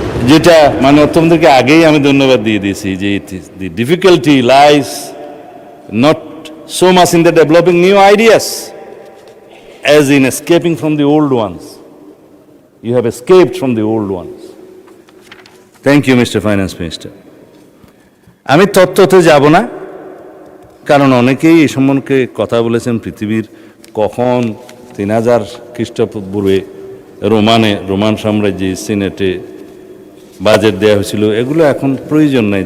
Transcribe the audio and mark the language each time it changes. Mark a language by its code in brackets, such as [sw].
[bn] যেটা মানে অর্থমন্ত্রীকে আগেই আমি ধন্যবাদ দিয়ে দিয়েছি, যে [en] The difficulty lies not so much in the developing new ideas as in escaping from the old ones. You have escaped from the old ones. Thank you, Mr. Finance Minister. [bn] আমি তত্ত্বতে যাব না, কারণ অনেকেই এই সম্বন্ধে কথা বলেছেন। পৃথিবীর কখন 3000 খ্রিস্টপূর্বে রোমান সাম্রাজ্যে সিনেটে বাজেট দেওয়া হয়েছিল, এগুলো এখন প্রয়োজন নাই।